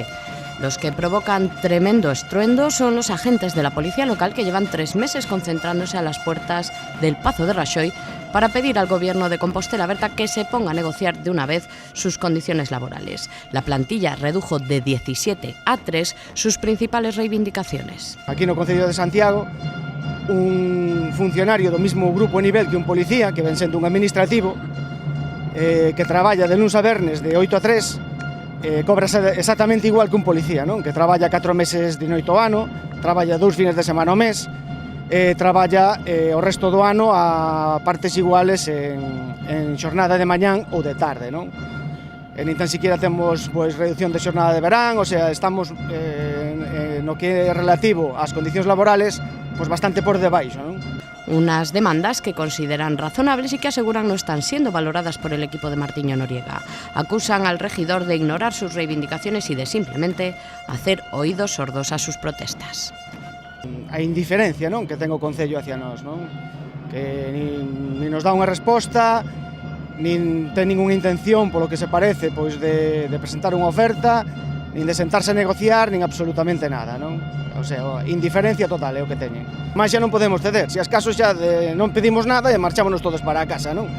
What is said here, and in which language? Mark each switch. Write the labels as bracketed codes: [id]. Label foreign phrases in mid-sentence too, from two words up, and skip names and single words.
[es] Los que provocan tremendo estruendo son los agentes de la policía local que llevan 3 meses concentrándose a las puertas del Pazo de Raxoi para pedir al gobierno de Compostela Berta que se ponga a negociar de una vez sus condiciones laborales. La plantilla redujo de 17 a 3 sus principales reivindicaciones. [gl] Aquí no Concello de Santiago, un funcionario do mismo grupo e nivel que un policía, que ven sendo un administrativo, que traballa de luns a vernes de 8 a 3, cobra exactamente igual que un policía, non? Que traballa 4 meses de noite ao ano, traballa 2 fines de semana ao mes, traballa o resto do ano a partes iguales en xornada de mañán ou de tarde, non? Nin tan siquiera temos reducción de xornada de verán, [es] o sea, [gl] estamos no que é relativo ás condicións laborales bastante por debaixo, non? [es] Unas demandas que consideran razonables y que aseguran no están siendo valoradas por el equipo de Martiño Noriega. Acusan al regidor de ignorar sus reivindicaciones y de simplemente hacer oídos sordos a sus protestas. [gl] A indiferencia, non, que ten o Concello hacia nós, non? Que nin nos dá unha resposta, nin ten ninguna intención, polo que se parece, de presentar unha oferta, nin de sentarse a negociar, nin absolutamente nada, non? [es] O sea, [gl] indiferencia total é o que teñen. Mas xa non podemos ceder, se as casos xa non pedimos nada e marchámonos todos para a casa, non?